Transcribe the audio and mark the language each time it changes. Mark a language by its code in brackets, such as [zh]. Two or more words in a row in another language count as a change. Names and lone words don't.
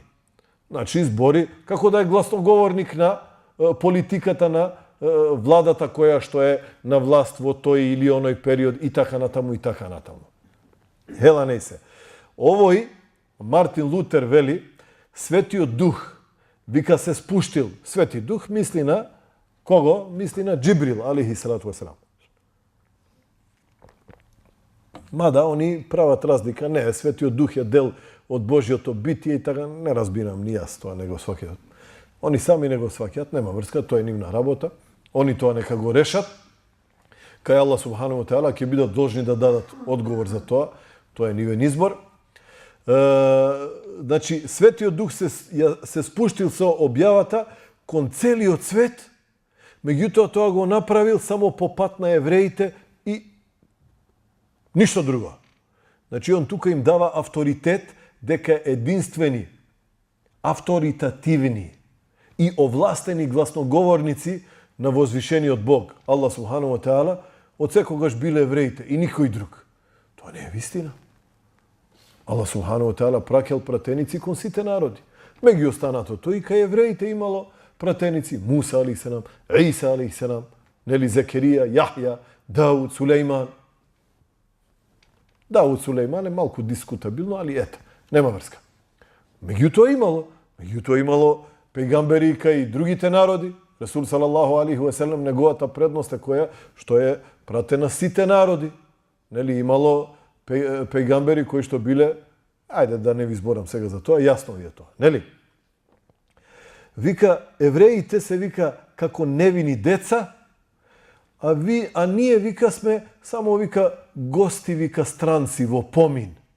[mk] Значи збори како да е гласноговорник на политиката на владата која што е на власт во тој или оној период и така натаму и така натаму. Хела не се. Овој Мартин Лутер вели, Светиот Дух, вика, се спуштил. Свети Дух мисли на кого? Мисли на Джибрил, [ar] عليه الصلاة والسلام. [mk] Мада, они прават разлика. Не, Светиот Дух е дел од Божјото битие и така не разбирам ни јас тоа, не го сваќаат. Они сами не го сваќаат, нема врска, тоа е нивна работа. Они тоа нека го решат. Кај Аллах [ar] سبحانه وتعالى [mk] ќе бидат должни да дадат одговор за тоа. Тоа е нивен избор. Значи, Светиот Дух се спуштил со објавата кон целиот свет, меѓутоа тоа го направил само по пат на евреите и ништо друго. Значи, он тука им дава авторитет дека единствени, авторитативни и овластени гласноговорници на возвишениот Бог, Аллах [ar] سبحانه وتعالى, [mk] од секогаш биле евреите и никој друг. Тоа не е вистина. Аллах [ar] سبحانه وتعالى [mk] праќал пратеници кон сите народи. Меѓу останатото и кај евреите имало пратеници Муса алейхиссалам, Иса алейхиссалам, нели Закерија, Јахја, Дауд, Сулејман. Дауд Сулејман е малку дискутабилно, али ето, нема врска. Меѓутоа имало пејгамбери кај другите народи. Расул [ar] صلى الله عليه وسلم, [mk] неговата предност е која што е пратена сите народи. Нели имало пејгамбери кои што биле, ајде да не ви зборам сега за тоа, јасно ви е тоа, нели? Вика, евреите се вика како невини деца, а ние вика сме само вика гости, вика странци во помин.